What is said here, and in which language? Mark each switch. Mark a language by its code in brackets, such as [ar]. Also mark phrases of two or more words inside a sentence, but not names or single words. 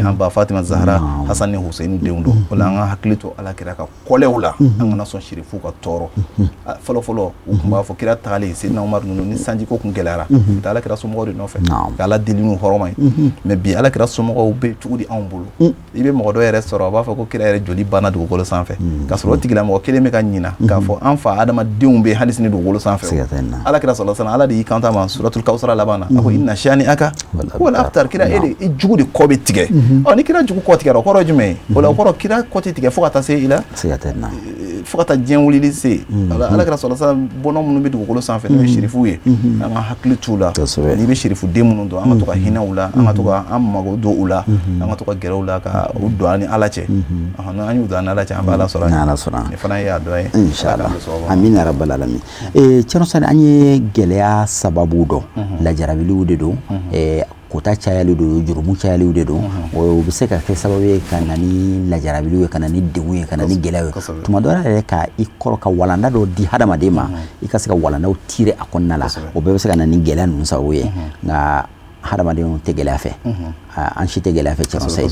[bm] an ba Fatima Zahra Hasan ni Husaini denw don o la an ka hakili to Alakira ka kɔlɛw la an kana sɔn sirifu ka tɔɔrɔ fɔlɔ fɔlɔ u tun b'a fɔ kira tagalen Seydina Umaru ninnu ni sanji ko kun gɛlɛyara u bɛ taa Alakira somɔgɔw de nɔfɛ ka Ala deli n'u hɔrɔma ye mais bi Alakira somɔgɔw bɛ cogo di anw bolo i bɛ mɔgɔ dɔ yɛrɛ sɔrɔ a b'a fɔ ko kira yɛrɛ joli banna dugukolo sanfɛ ka sɔrɔ o tigilamɔgɔ kelen bɛ ka ɲina k'a fɔ an fa adamadenw bɛ hali sini dugukolo sanfɛ Alakira [ar] صلى الله عليه وسلم [bm] Ala de y'i kanto ma suratul Kawsara laban na a ko [ar] إن شانئك ولا أبتر [bm] kira i jugu de kɔ bɛ tigɛ ni kira jugu kɔ tigɛra o kɔrɔ ye jumɛn ye o la o kɔrɔ kira kɔ tɛ tigɛ fo ka taa se i la fo ka taa diɲɛ wulili se Alakira [ar] صلى الله عليه وسلم [bm] bɔnnaw minnu bɛ dugukolo sanfɛ n'o ye sirifuw ye an ka hakili t'u la n'i bɛ sirifu den minnu dɔn an ka to ka hinɛ u la an ka to ka an mago don u la an ka to ka gɛrɛ u la ka u don an ni Ala cɛ an y'u don an ni Ala cɛ an bɛ Ala sɔrɔ ni fana ye a dɔ ye [ar] إن شاء الله آمين رب العالمين [bm] Thierno Sani an ye gɛlɛya sababu dɔn lajarabiliw de don kota cayali don jurumu cayaliw de don o bɛ se ka kɛ sababu ye ka na ni lajarabiliw ye ka na ni degun ye ka na ni gɛlɛya ye tuma dɔ yɛrɛ ka i kɔrɔ ka walanda dɔ di hadamaden ma i ka se ka walandaw tiire a kɔnɔna la o bɛɛ bɛ se ka na ni gɛlɛya ninnu sababu ye nka hadamadenw tɛ gɛlɛya fɛ an si tɛ gɛlɛya fɛ Thierno